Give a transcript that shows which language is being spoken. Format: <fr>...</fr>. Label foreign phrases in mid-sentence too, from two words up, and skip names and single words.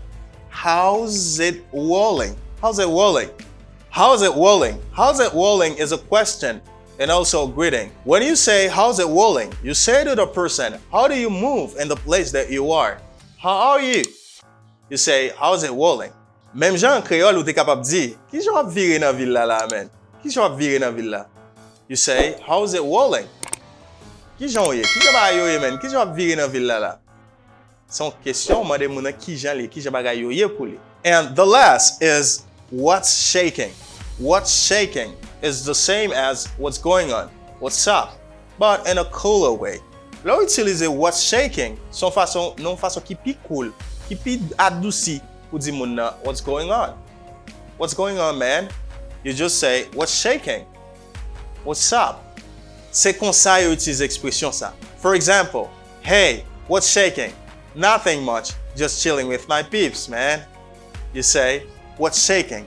<en>How's it rolling? How's it rolling? How's it rolling? How's it rolling is a question and also a greeting. When you say, how's it rolling? You say to the person, how do you move in the place that you are? How are you? You say, how's it rolling?</en> <ht>Même jan en créole ou te capable di, ki jan ap vire nan villa la, man? Ki jan ap vire nan villa?</ht> <en>You say, how's it rolling?</en> <ht>Ki jan ou ye? Ki jan bagay yo ye, man? Ki jan ap vire nan villa la? Son question, mande moun nan ki jan li, ki jan bagay yo ye pou li.</ht> <en>And the last is, what's shaking? What's shaking is the same as what's going on, what's up, but in a cooler way.</en> <ht>Là ou utilize</ht> <en>what's shaking,</en> <ht>son fason, non fason ki pi cool, ki pi adouci pou di moun nan,</ht> <en>what's going on? What's going on, man? You just say, what's shaking? What's up?</en> <ht>C'est kon sa yo utilize expression sa.</ht> <en>For example, hey, what's shaking? Nothing much, just chilling with my peeps, man. You say, what's shaking?</en>